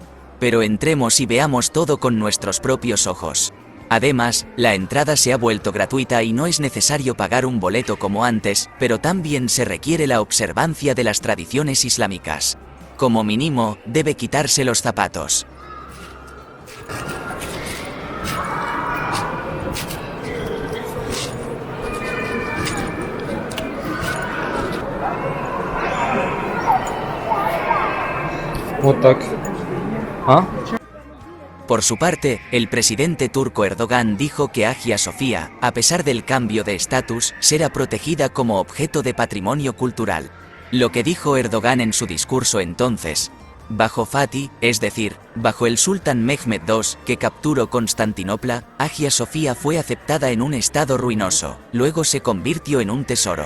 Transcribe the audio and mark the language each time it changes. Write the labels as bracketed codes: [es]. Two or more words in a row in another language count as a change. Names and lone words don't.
[es] Pero entremos y veamos todo con nuestros propios ojos. Además, la entrada se ha vuelto gratuita y no es necesario pagar un boleto como antes, pero también se requiere la observancia de las tradiciones islámicas. Como mínimo, debe quitarse los zapatos. [ru] Вот так. А? [es] Por su parte, el presidente turco Erdogan dijo que Hagia Sofía, a pesar del cambio de estatus, será protegida como objeto de patrimonio cultural. Lo que dijo Erdogan en su discurso entonces: bajo Fatih, es decir, bajo el sultán Mehmed II, que capturó Constantinopla, Hagia Sofía fue aceptada en un estado ruinoso, luego se convirtió en un tesoro.